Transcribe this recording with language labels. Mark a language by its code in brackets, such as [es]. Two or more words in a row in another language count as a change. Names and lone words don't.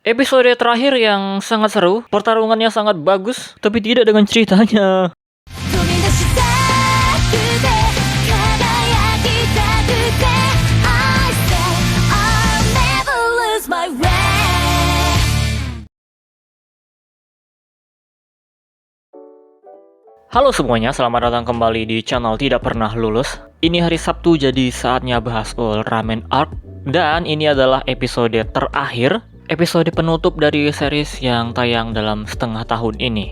[id] Episode terakhir yang sangat seru, pertarungannya sangat bagus, tapi tidak dengan ceritanya. [ja] 飛び出したくて輝きたくて [en] I say I'll never lose my way. [id] Halo semuanya, selamat datang kembali di channel Tidak Pernah Lulus. Ini hari Sabtu, jadi saatnya bahas Ultraman Arc. Dan ini adalah episode terakhir, episode penutup dari series yang tayang dalam setengah tahun ini.